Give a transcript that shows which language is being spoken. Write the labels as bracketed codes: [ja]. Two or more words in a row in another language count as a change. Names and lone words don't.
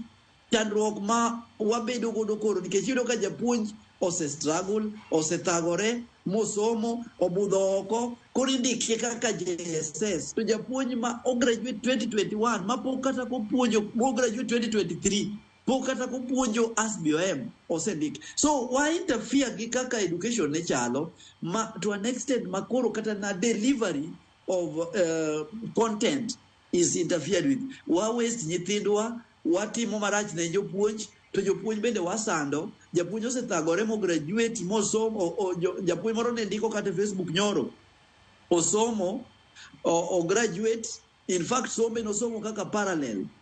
[luo] Chandruok ma wabedo godo koro nikech iyudo ka japuonj struggle, thagore, mosomo, obudho oko, koro indike kaka JSS. To japuonj ma graduate 2021 ma pok kata kopuonjo graduate 2023 pok kata kopuonjo as BOM osendik. [en] So why interfere [luo] gi kaka [en] education [luo] ne chalo [en] to an extent [luo] ma koro kata na [en] delivery of content is interfered with. [luo] Wa waste nyithindwa, watimo marach ne jopuonj, to jopuonj bende wasando. Japuonj osethagore mo graduate mosomo, japuonj moro ne ndiko kata Facebook nyoro, osomo o graduate, [en] in fact [luo] sombe no somo kaka parallel.